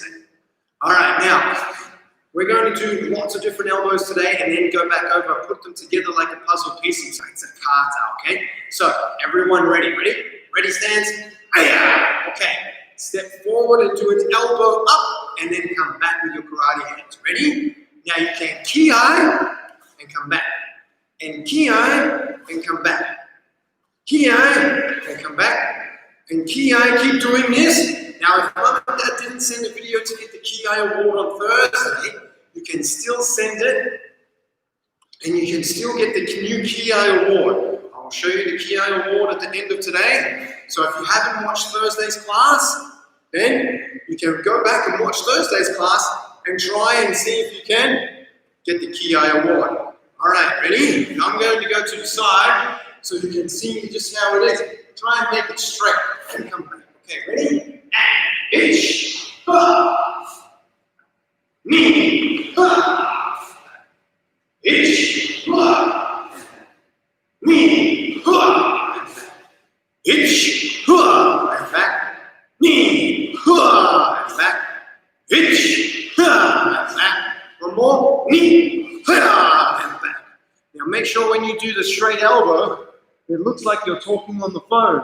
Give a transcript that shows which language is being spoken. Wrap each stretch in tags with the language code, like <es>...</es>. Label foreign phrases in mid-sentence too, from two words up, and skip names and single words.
<en>All right, now we're going to do lots of different elbows today and then go back over, put them together like a puzzle piece. It's a kata, okay? So everyone ready? Ready, stands? Okay. Step forward and do an elbow up and then come back with your karate hands. Ready? Now you can ki-ai and come back. And ki-ai and come back. Ki-ai and come back. And ki-ai, keep doing this. Now if Mom and Dad didn't send a video to get the ki-ai award on Thursday, you can still send it and you can still get the new ki-ai award. I'll show you the ki-ai award at the end of today. So if you haven't watched Thursday's class, then you can go back and watch Thursday's class and try and see if you can get the ki-ai award. All right, ready? I'm going to go to the side so you can see just how it is. Try and make it straight and come back. Okay, ready? And ich,</en> <ja>ni, ich, ni,</ja> <en>ich, and back, ni, and back, ich, and back. One more, ni, and back. Now make sure when you do the straight elbow, it looks like you're talking on the phone.</en>